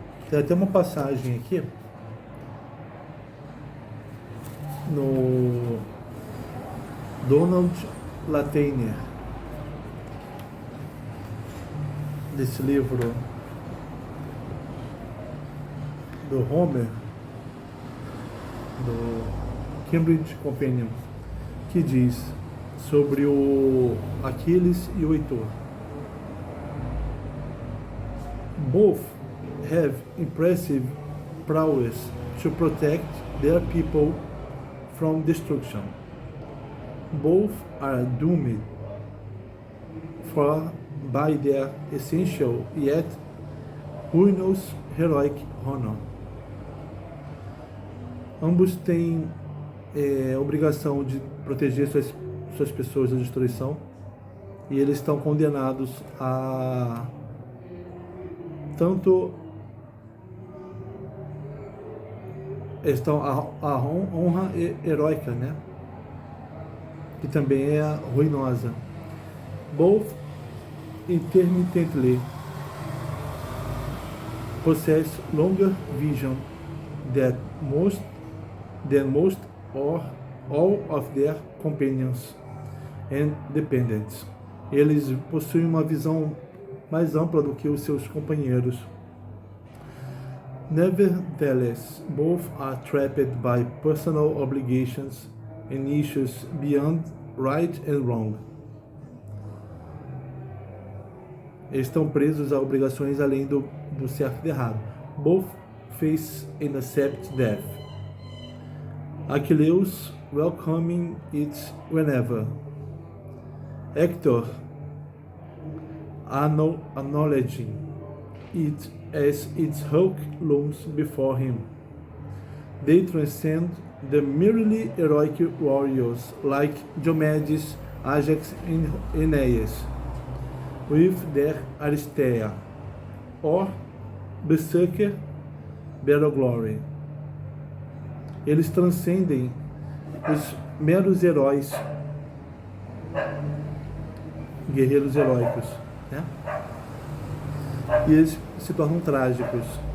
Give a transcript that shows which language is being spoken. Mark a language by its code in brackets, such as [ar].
[pt] Tem até uma passagem aqui no Donald Latiner, desse livro do Homer, do Cambridge Companion, que diz sobre o Aquiles e o Heitor. [en] Both have impressive prowess to protect their people from destruction. Both are doomed for by their essential yet ruinous heroic honor. [pt] Ambos têm obrigação de proteger suas pessoas da destruição, e eles estão condenados a tanto estão a honra heróica, né? Que também é ruinosa. [en] Both intermittently possess longer vision than most or all of their companions and dependents. [pt] Eles possuem uma visão mais ampla do que os seus companheiros. [en] Nevertheless, both are trapped by personal obligations and issues beyond right and wrong. [pt] Eles estão presos a obrigações além do certo e do errado. [en] Both face and accept death. Achilles welcoming it whenever. Hector acknowledging it as its hulk looms before him. They transcend the merely heroic warriors like Diomedes, Ajax, and Aeneas, with their Aristea, or Berserker Battle Glory. [pt] Eles transcendem os meros heróis, guerreiros heróicos, né? E eles se tornam trágicos.